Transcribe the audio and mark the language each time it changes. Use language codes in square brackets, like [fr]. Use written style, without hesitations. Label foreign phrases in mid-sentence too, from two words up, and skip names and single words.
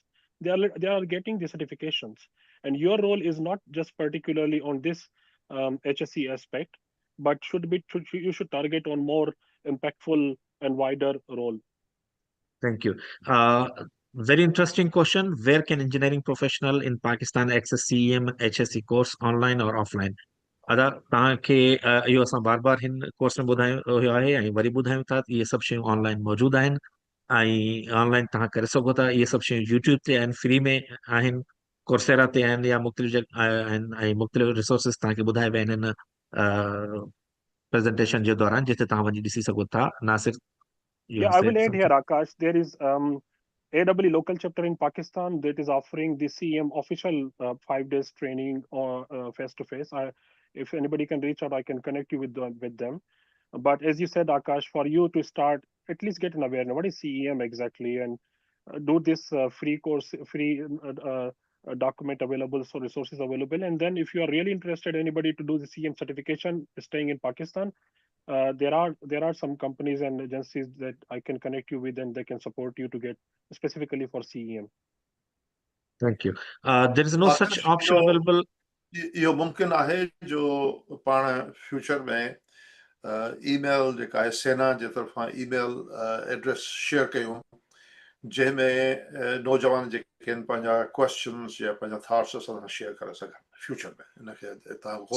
[en] They are getting the certifications, and your role is not just particularly on this HSE aspect, but you should target on more impactful and wider role. Thank you. Very interesting question. Where can engineering professional in Pakistan access CEM HSE course online or offline? [sd] अदा तव्हांखे इहो असां बार बार हिन कोर्स में ॿुधायो आहे ऐं वरी ॿुधायूं था इहे सभु शयूं ऑनलाइन मौजूदु आहिनि ऐं ऑनलाइन तव्हां करे सघो था इहे सभु शयूं यूट्यूब ते आहिनि फ्री में आहिनि कोर्सेरा ते आहिनि या मुख़्तलिफ़ आहिनि ऐं मुख़्तलिफ़ रिसोर्सिस तव्हांखे ॿुधाए विया आहिनि हिन प्रेज़ेंटेशन जे दौरान जिते तव्हां वञी ॾिसी सघो था नासिर [en] Yeah, I will add here, Akash. There is AWE local chapter in Pakistan that is offering the CEM official 5 days training or face to face. If anybody can reach out, I can connect you with them. But as you said, Akash, for you to start, at least get an awareness. What is CEM exactly? And do this free course, free document available, so resources available. And then if you are really interested, anybody to do the CEM certification, staying in Pakistan, there are some companies and agencies that I can connect you with, and they can support you to get specifically for CEM. Thank you. There is no such option available. [sd] इहो मुमकिन आहे जो पाण फ्यूचर में ईमेल जेका आहे सेना जे तरफ़ां [en] email address [sd] शेयर कयूं जंहिंमें नौजवान जेके आहिनि पंहिंजा क्वेश्चन्स या पंहिंजा थॉट्स असां सां शेयर करे सघनि फ्यूचर में इनखे तव्हां गौर